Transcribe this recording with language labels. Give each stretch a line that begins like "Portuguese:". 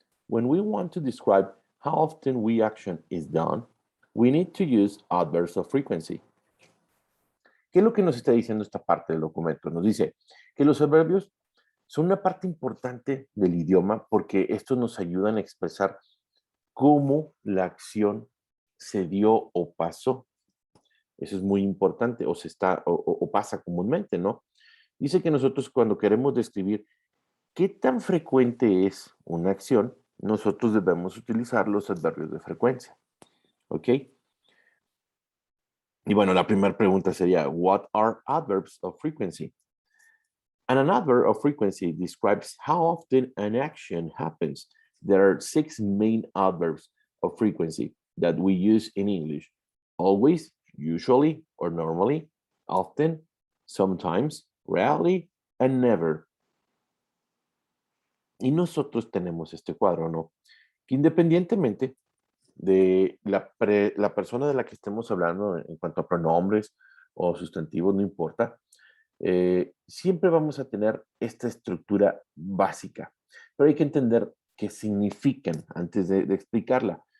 English: When we want to describe how often we action is done, we need to use adverbs of frequency.
Spanish: ¿Qué es lo que nos está diciendo esta parte del documento? Nos dice que los adverbios son una parte importante del idioma porque estos nos ayudan a expresar cómo la acción se dio o pasó. Eso es muy importante, o pasa comúnmente, ¿no? Dice que nosotros cuando queremos describir qué tan frecuente es una acción, nosotros debemos utilizar los adverbios de frecuencia, ¿ok? Y bueno, la primera pregunta sería,
English: what are adverbs of frequency? And an adverb of frequency describes how often an action happens. There are 6 main adverbs of frequency that we use in English. Always, usually, or normally, often, sometimes, rarely, and never.
Spanish: Y nosotros tenemos este cuadro, ¿no? Que independientemente de la persona de la que estemos hablando en cuanto a pronombres o sustantivos, no importa, siempre vamos a tener esta estructura básica, pero hay que entender qué significan antes de explicarla.